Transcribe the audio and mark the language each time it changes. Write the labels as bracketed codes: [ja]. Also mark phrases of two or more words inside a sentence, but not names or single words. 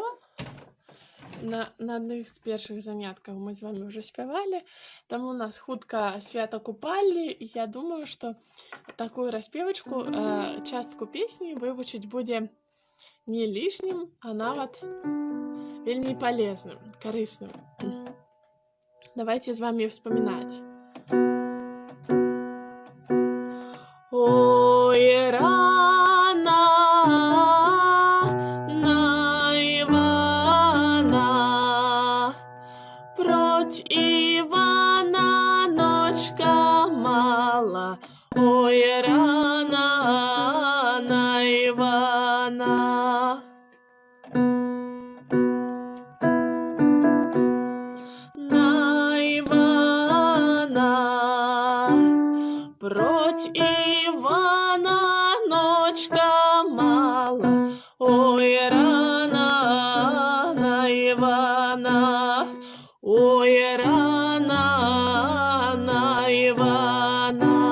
[be] На адных з першых заняткаў мы з вами ўжо спявалі. Таму у нас хутка свята купалі. Я думаю, што такую распевачку, частку песні вывучыць будзе не лішнім, а нават вельмі полезным, карысным. [ru] Давайте с вами вспоминать. [uk] Ой, рано на Ивана Проти Івана ночка мала, ой, рана на Івана. На Івана, проти Івана ночка мала, ой, рана на Івана, ой, рана на Івана.